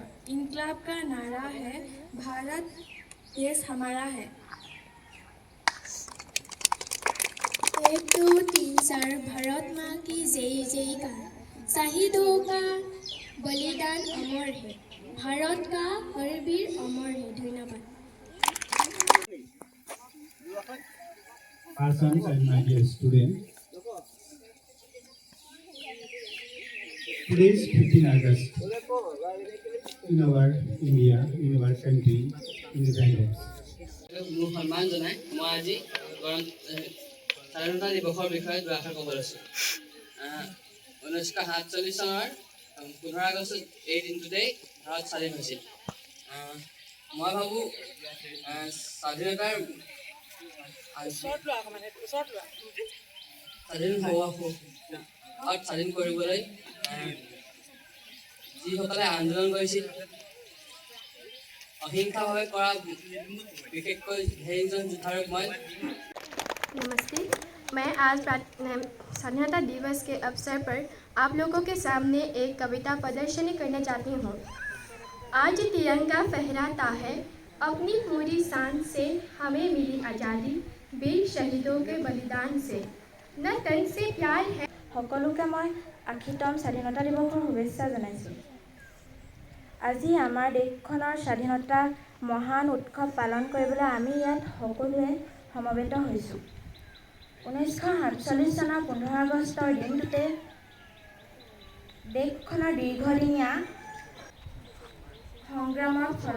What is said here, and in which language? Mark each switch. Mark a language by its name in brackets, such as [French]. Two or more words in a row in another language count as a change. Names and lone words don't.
[Hindi] इनकलाब का नारा है, भारत देश हमारा है। 1 2 3 4 भारत माँ की जय जयकार। शहीदों का बलिदान अमर है, भारत का हर वीर अमर है। धन्यवाद। [English] Persons and my dear students, today is 15 August in our India, in our country, independence. [Assamese] মোৰ সন্মান জনাই মই আজি স্বাধীনতা দিৱসৰ বিষয়ে দুআষাৰ ক'ব লৈছোঁ। 1947 চনৰ 15 আগষ্টত এই দিনটোতেই ভাৰত স্বাধীন হৈছিল। মই ভাবোঁ স্বাধীনতাৰ স্বাধীন কৰিবলৈ যিসকলে আন্দোলন কৰিছিল, অহিংসাভাৱে কৰা বিশেষকৈ সেইজন যোদ্ধাৰ মই। [Hindi] नमस्ते, मैं आज स्वाधीनता दिवस के अवसर पर आप लोगों के सामने एक कविता प्रदर्शनी करने चाहती हूँ। आज तिरंगा फहराता है अपनी पूरी शान से, हमें मिली आज़ादी वीर शहीदों के बलिदान से, न तन से प्यार है। [Assamese] সকলোকে মই ৮০তম স্বাধীনতা দিৱসৰ শুভেচ্ছা জনাইছোঁ। আজি আমাৰ দেশখনৰ স্বাধীনতা মহান উৎসৱ পালন কৰিবলৈ আমি ইয়াত সকলোৱে সমবেত হৈছোঁ। 1947 চনৰ 15 আগষ্টৰ দিনটোতে দেশখনৰ দীৰ্ঘদিনীয়া সংগ্ৰামৰ